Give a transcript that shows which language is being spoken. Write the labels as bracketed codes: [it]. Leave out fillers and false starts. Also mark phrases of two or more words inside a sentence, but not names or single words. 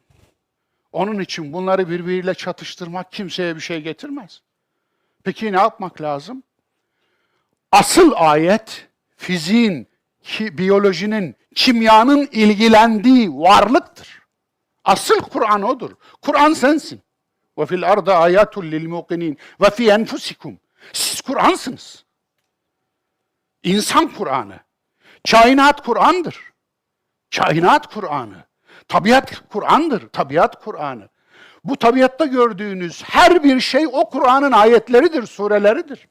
[tr] Onun için bunları birbiriyle çatıştırmak kimseye bir şey getirmez. Peki ne yapmak lazım? Asıl ayet, fiziğin, biyolojinin, kimyanın ilgilendiği varlıktır. Asıl Kur'an odur. Kur'an sensin. [ar] وَفِي الْأَرْضَ آيَاتٌ لِلْمُوقِنِينَ وَفِي أَنْفُسِكُمْ. [tr] Siz Kur'ansınız. İnsan Kur'an'ı. Kainat Kur'an'dır. Kainat Kur'an'ı. Tabiat Kur'an'dır. Tabiat Kur'an'ı. Bu tabiatta gördüğünüz her bir şey o Kur'an'ın ayetleridir, sureleridir.